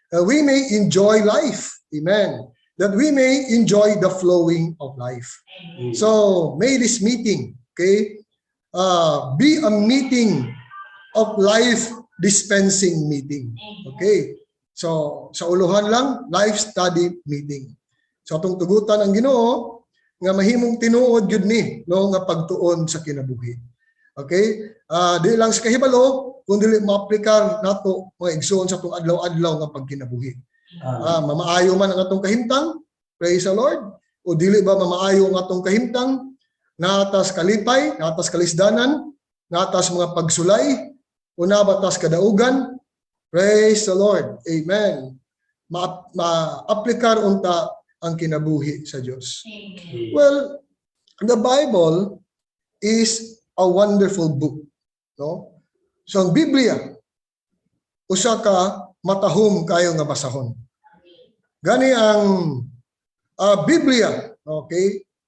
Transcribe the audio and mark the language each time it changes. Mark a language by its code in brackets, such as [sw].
[en] We may enjoy life. Amen. That we may enjoy the flowing of life. Amen. So may this meeting, okay, be a meeting of life dispensing meeting. [ceb] Okay. So sa uluhan lang, life study meeting. So atong tugutan ang Ginoo nga mahimong tinuod gyud ni, no, nga pagtuon sa kinabuhi. Okay? Di lang sa kahibalo, kundi maaplikar nato mga igsoon sa atong adlaw-adlaw nga pagkinabuhi. Mamaayo man ang atong kahimtang, [en] praise the Lord, [ceb] o dili ba mamaayo ang atong kahimtang, natas kalipay, natas kalisdanan, natas mga pagsulay, o nabatas kadaugan, praise the Lord. Amen. Maaplikar unta ang kinabuhi sa Dios. [en] Well, the Bible is a wonderful book, no? [ceb] So ang Biblia usa ka matahom kayo nga basahon. Gani ang Biblia, okay?